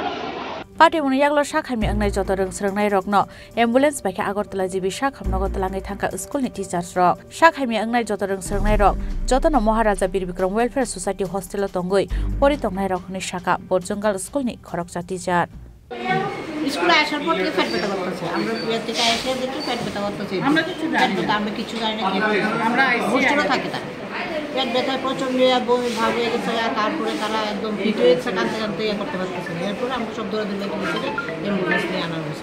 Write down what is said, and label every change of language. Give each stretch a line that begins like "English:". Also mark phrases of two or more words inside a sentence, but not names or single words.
Kok Borok: Pati muni yaglo Sakhamyangai joto rung serngnai rokno ambulance baikha Agortala Jibi Sakhamnogo talangai thangka school ni teachers rok Sakhamyangai joto rung serngnai rok jotono Maharaja Bir Bikram Welfare Society Hostel tongoi pori tongnai rok ni shaka Borjongal school ni khoroksa teacher
Bangla: স্কুলে আসার পর থেকে পেট ব্যথা করতেছে আমরা বিয়ে থেকে এসে দেখি পেট ব্যথা করতেছে আমরা কিছু জানি না আমরা হোস্টেলে থাকি তার পেট ব্যথায় প্রচন্ড বমি ভাব হয়ে গেছে তারপরে তারা একদম ফিট হয়েছে কাঁদতে করতে পারতেছে এরপর আমরা সব দৌড়ে দিলে গেছে অ্যাম্বুলেন্স নিয়ে আনা হয়েছে